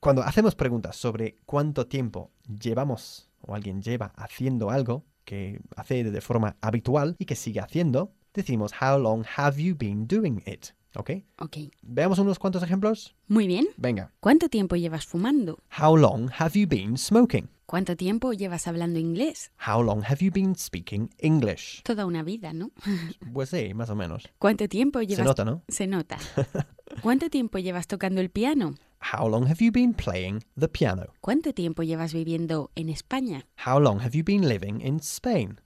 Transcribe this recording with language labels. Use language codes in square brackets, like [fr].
[es] Cuando hacemos preguntas sobre cuánto tiempo llevamos o alguien lleva haciendo algo que hace de forma habitual y que sigue haciendo... Decimos, [en] how long have you been doing it? [es] ¿Ok? Ok. Veamos unos cuantos ejemplos. Muy bien. Venga. ¿Cuánto tiempo llevas fumando? [en] How long have you been smoking? [es] ¿Cuánto tiempo llevas hablando inglés? [en] How long have you been speaking English? [es] Toda una vida, ¿no? Pues sí, más o menos. ¿Cuánto tiempo llevas...? Se nota, ¿no? Se nota. ¿Cuánto tiempo llevas tocando el piano? [en] How long have you been playing the piano? [es] ¿Cuánto tiempo llevas viviendo en España? [en] How long have you been living in Spain?